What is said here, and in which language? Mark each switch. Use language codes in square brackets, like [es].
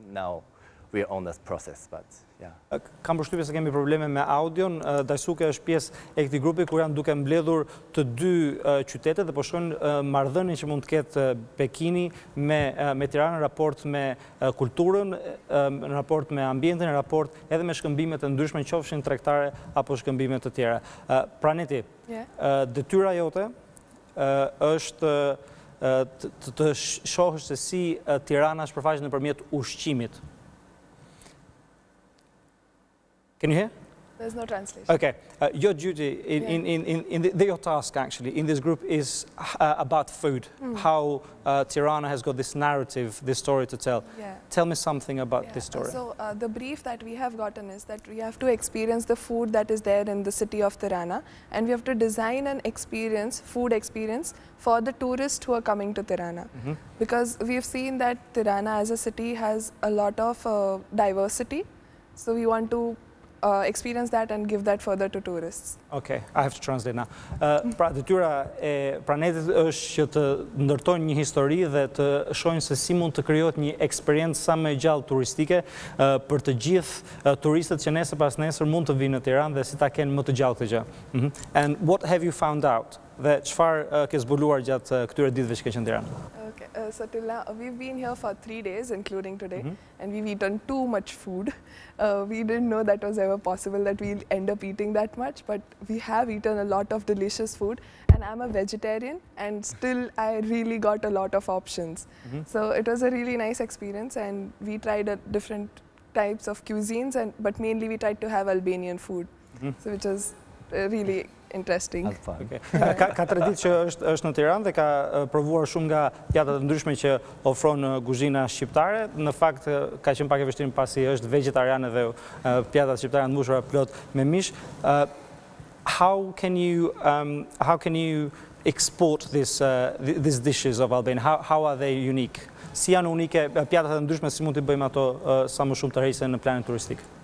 [en] Now we're on this process, but yeah. [sq] Kam përshtypjen se kemi probleme me audion. Dajsuke është pjesë e këtij grupi kur janë duke mbledhur të dy qytetet dhe po shkojnë marrëdhënie që mund të ketë Pekini me Tiranë në raport me kulturën, në raport me ambientin, në raport edhe me shkëmbimet e ndryshme, qofshin tregtare apo shkëmbime të tjera. Praneti, detyra jote është të shohësh se si Tirana shpërfaqet nëpërmjet ushqimit. [en] Can you hear? There's no translation. Okay. Your duty, your task actually in this group is about food, how Tirana has got this narrative, this story to tell. Yeah. Tell me something about this story. So the brief that we have gotten is that we have to experience the food that is there in the city of Tirana, and we have to design an experience, food experience, for the tourists who are coming to Tirana. Because we've seen that Tirana as a city has a lot of diversity, so we want to experience that and give that further to tourists. Okay, I have to translate now. [sq] Pra detyra e Pranetit është që të ndërtojnë një histori dhe të shohin se si mund të krijohet një eksperiencë sa më e gjallë turistike për të gjithë turistët që nesër pas nesër mund të vinë në Tiranë dhe si ta kenë më të gjallë këtë gjë. [en] And what have you found out? [sq] Dhe çfarë ke zbuluar gjatë këtyre ditëve që ke qenë në Tiranë? [en] Okay, so till now we've been here for 3 days, including today, and we've eaten too much food. We didn't know that was ever possible, that we'll end up eating that much, but we have eaten a lot of delicious food. And I'm a vegetarian, and still I really got a lot of options. So it was a really nice experience, and we tried different types of cuisines, but mainly we tried to have Albanian food, so which was really interesting. Okay. [sq] Ka 3 ditë që është në Tiranë dhe ka provuar shumë nga pjatat e ndryshme që ofron kuzhina shqiptare. Në fakt ka qenë pak e vështirë pasi është vegetariane dhe pjatat shqiptare janë mbushura plot me mish. [en] How can you export these dishes of Albania? How are they unique? [sq] Si janë unike pjatat e ndryshme, si mund t'i bëjmë ato sa më shumë të rrejse në planin turistik?